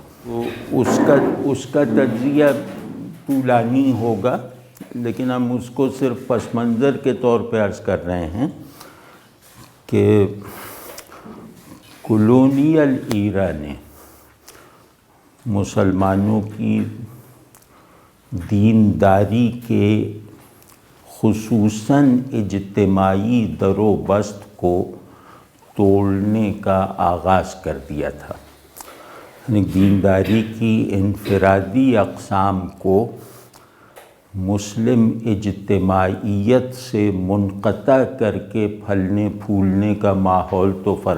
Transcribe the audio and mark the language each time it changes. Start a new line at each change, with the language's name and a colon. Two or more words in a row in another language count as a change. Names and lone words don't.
Urdu: تو اس کا تجزیہ طولانی ہوگا، لیکن ہم اس کو صرف پس منظر کے طور پہ عرض کر رہے ہیں کہ
English: colonial era
Urdu: نے مسلمانوں کی دینداری کے خصوصاً اجتماعی در و بست کو توڑنے کا آغاز کر دیا تھا۔ یعنی دینداری کی انفرادی اقسام کو مسلم اجتماعیت سے منقطع کر کے پھلنے پھولنے کا ماحول تو